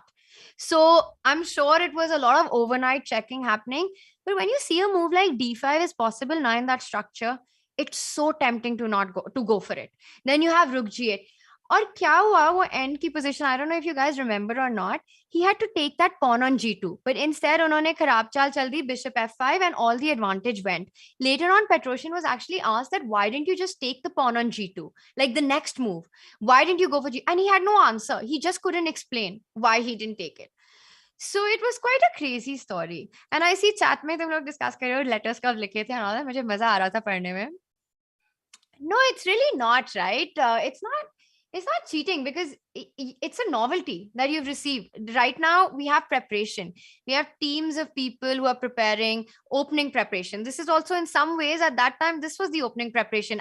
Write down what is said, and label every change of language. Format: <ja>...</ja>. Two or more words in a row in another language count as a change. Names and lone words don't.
<en>So I'm sure it was a lot of overnight checking happening. But when you see a move like D5 is possible now in that structure, it's so tempting to go for it. Then you have Rook G8.</en> <hi>Or kya hua, wo end ki position,</hi> <en>I don't know if you guys remember or not, he had to take that pawn on G2. But instead,</en> <hi>उन्होंने खराब चाल चल दी,</hi> <en>bishop F5, and all the advantage went. Later on, Petrosian was actually asked that, why didn't you just take the pawn on G2? Like the next move. Why didn't you go for G? And he had no answer. He just couldn't explain why he didn't take it. So it was quite a crazy story. And I see chat</en> <hi>में तुम लोग discuss कर रहे हो,</hi> <en>letters</en> <hi>कब लिखे थे</hi> <en>and all that.</en> <hi>मुझे मज़ा आ रहा था पढ़ने में.</hi> <en>No, it's really not, right? It's not cheating, because it's a novelty that you've received. Right now, we have preparation. We have teams of people who are preparing opening preparation. This is also in some ways at that time, this was the opening preparation.</en>